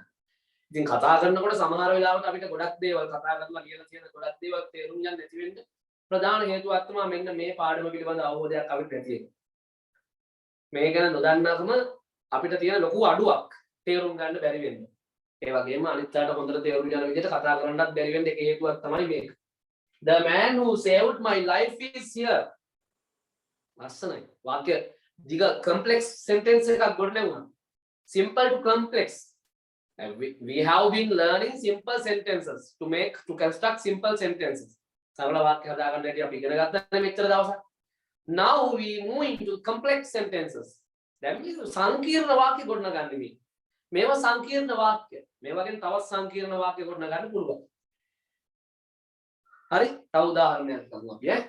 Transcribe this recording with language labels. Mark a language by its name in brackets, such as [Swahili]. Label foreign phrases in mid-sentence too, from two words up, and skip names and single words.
[Sinhala] ඉතින් කතා කරනකොට සමහර වෙලාවට අපිට ගොඩක් දේවල් කතා කරලා කියලා තියෙන ගොඩක් දේවල් තේරුම් ගන්න නැති වෙන්න ප්‍රධාන හේතුවක් තමයි මෙන්න මේ පාඩම පිළිබඳ අවබෝධයක් අපිට නැති එක. මේ ගැන නොදන්නාකම අපිට තියෙන ලොකු අඩුවක් තේරුම් ගන්න බැරි වෙන්නේ. ඒ වගේම අනිත් අයට හොඳට තේරුම් ගන්න විදිහට කතා කරන්නත් බැරි වෙන්න එක හේතුවක් තමයි මේක. [English] The man who saved my life is here. [Sinhala] ලස්සනයි. වාක්‍ය දිග [English] complex sentence [Sinhala] එකක් ගොඩනැගුණා. [English] Simple to complex. And we have been learning simple sentences to construct simple sentences. [Sinhala] සරල වාක්‍ය හදාගන්න හැටි අපි ඉගෙන ගත්තා මෙච්චර දවසක්. [English] Now we move into complex sentences. [Sinhala] දැන් මේ සංකීර්ණ වාක්‍ය ගොඩනගන්නේ මේ. මේවා සංකීර්ණ වාක්‍ය. මේ වගේ තවත් සංකීර්ණ වාක්‍ය ගොඩනගන්න පුළුවන්. හරි? තව උදාහරණයක් ගමු අපි ඈ.